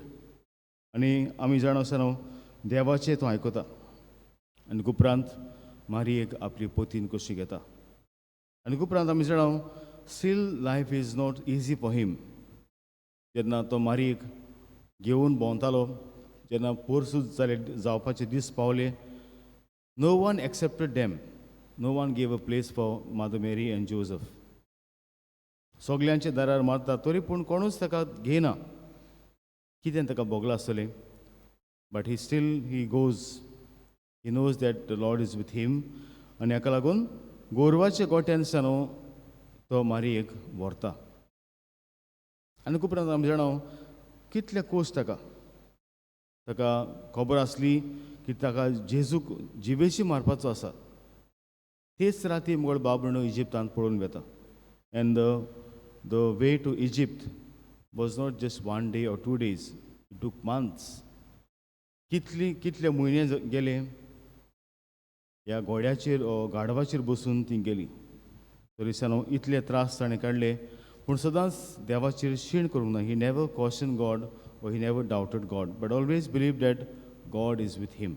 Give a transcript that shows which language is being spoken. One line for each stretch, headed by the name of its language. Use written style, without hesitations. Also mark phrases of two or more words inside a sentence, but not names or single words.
Konkani: आनी आमी जाणा आसतना देवाचें तो आयकता आनी उपरांत मारयेक आपली पोतीन कशी घेता. आनी उपरांत आमी जाणा
English: still life is not easy for him.
Konkani: जेन्ना तो मारयेक घेवन भोंवतालो जेन्ना पोरसूज जाले जावपाचे दीस पावले
English: no one accepted them no one gave a place for Mother Mary and Joseph
Konkani: सगल्यांचे दारार मारता तरी पूण कोणूच ताका घेयना कितें ताका भोगलां आसतलें
English: but he goes he knows that the Lord is with him
Konkani: आनी हाका लागून गोरवाच्या गोट्यानसान तो मारयेक व्हरता आनी उपरांत आमी जाणाव कितले कोस ताका खबर आसली की ताका जेजूक जिवेशी मारपाचो आसा तेच राती मुगळ बाबणो इजिप्तांत पळोवन वेता
English: and the way to Egypt was not just 1 day or 2 days it took months
Konkani: कितले म्हयने गेले ह्या घोड्याचेर गाढवाचेर बसून ती गेली तरीसान इतले त्रास ताणें काडले पूण सदांच देवाचेर शीण करूंक ना
English: he never question God or he never doubted God, but always believed that God is with him.